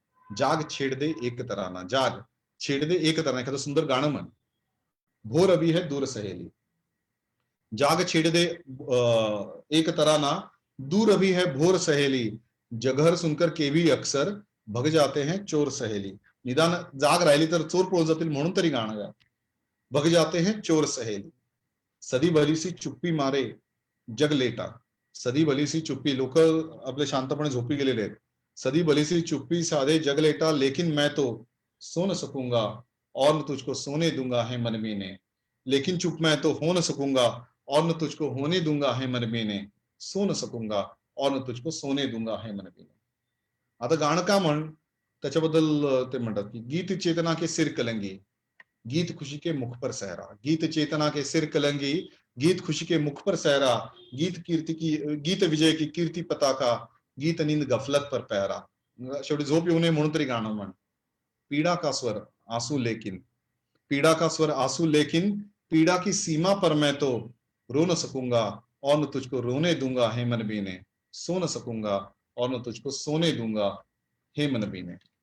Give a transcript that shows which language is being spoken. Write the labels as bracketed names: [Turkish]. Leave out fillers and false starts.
[Hindi] जाग छेड़ दे एक तराना, जाग छेड़ दे एक तराना, [Marathi] एखादं सुंदर गाणं म्हण. [Hindi] भोर अभी है दूर सहेली, जाग छेड़ दे एक तराना, दूर अभी है भोर सहेली, जगहर सुनकर के भी अक्सर भग जाते हैं चोर सहेली. [Marathi] निदान जाग राहिली तर चोर पळून जातील म्हणून तरी गाणं गा. [Hindi] भग जाते हैं चोर सहेली. सदी भली सी चुप्पी मारे जग लेटा, सदी भली सी चुप्पी, [Marathi] लोक आपले शांतपणे झोपी गेलेले आहेत. [Hindi] सदी भली सी चुप्पी साधे जग लेटा, लेकिन मैं तो सो न सकूंगा और न तुझको सोने दूंगा है मन बीने, लेकिन चुप मैं तो हो न सकूंगा और न तुझको होने दूंगा है मन बीने, सो न सकूंगा और न तुझको सोने दूंगा है मन बीने. [Marathi] आता गाणं का म्हण त्याच्याबद्दल ते म्हणतात की [Hindi] गीत चेतना के सिर कलंगी, गीत खुशी के मुख पर सहरा, गीत चेतना के सिर कलंगी, गीत खुशी के मुख पर सहरा, गीत कीर्ति की गीत विजय की कीर्ती पताका, गीत नींद गफलत पर पहरा. [Marathi] शेवटी झोप येऊ नये म्हणून तरी गाणं म्हण. [Hindi] पीड़ा का स्वर आंसू लेकिन, पीड़ा का स्वर आंसू लेकिन, पीड़ा की सीमा पर मैं तो रो न सकूंगा और न तुझको रोने दूंगा हे मन बीने, सो न सकूंगा और न तुझको सोने दूंगा हे मन बीने.